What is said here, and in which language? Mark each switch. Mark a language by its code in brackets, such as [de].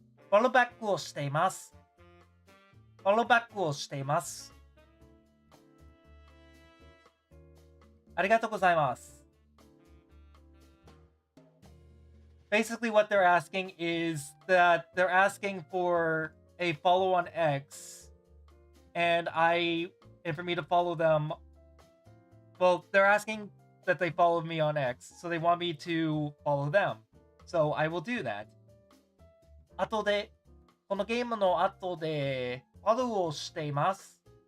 [ja] フォローバックをしています。フォローバックをしています。ありがとうございます。 [en] Basically, what they're asking is that they're asking for a follow on X, and for me to follow them. Well, they're asking that they follow me on X, so they want me to follow them. So I will do that. [ja] 後で、このゲームの後でフォローをしています。